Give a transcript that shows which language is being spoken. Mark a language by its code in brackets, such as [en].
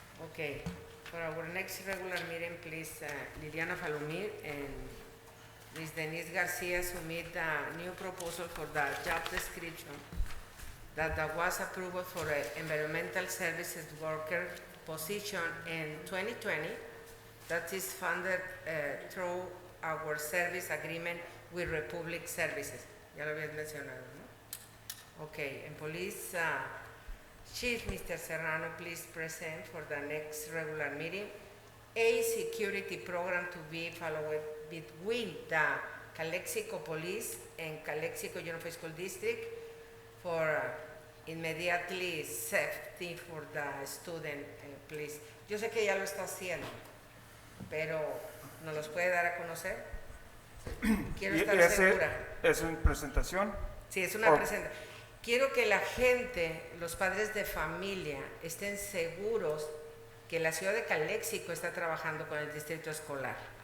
[en] Okay, for our next regular meeting, please, Liliana Falumir and Ms. Denise Garcia submit a new proposal for the job description that was approved for an environmental services worker position in 2020 that is funded through our service agreement with Republic Services. [es] Ya lo habías mencionado, ¿no? [en] Okay, and police chief, Mr. Serrano, please present for the next regular meeting a security program to be followed between the Calexico Police and Calexico Unified School District for immediately safety for the student, please. [es] Yo sé que ya lo está haciendo, pero ¿nos los puede dar a conocer? Quiero estar segura. ¿Es una presentación? Sí, es una presentación. Quiero que la gente, los padres de familia, estén seguros que la ciudad de Calexico está trabajando con el distrito escolar.